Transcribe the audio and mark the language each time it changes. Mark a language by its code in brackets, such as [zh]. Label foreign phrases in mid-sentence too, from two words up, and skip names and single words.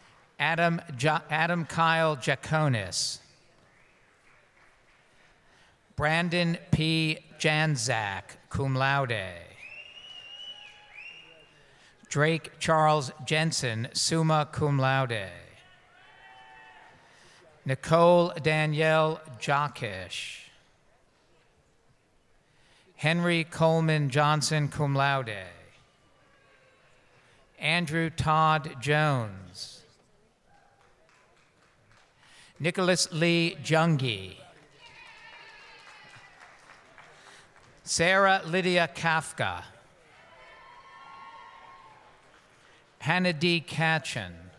[en] Adam Kyle Jaconis. Brandon P. Janzak, [la] cum laude. [en] Drake Charles Jensen, [la] summa cum laude. [en] Nicole Danielle Jockish. Henry Coleman Johnson, [la] cum laude. [en] Andrew Todd Jones. Nicholas Lee Jungi. Sarah Lydia Kafka. Hannah D. Katchen.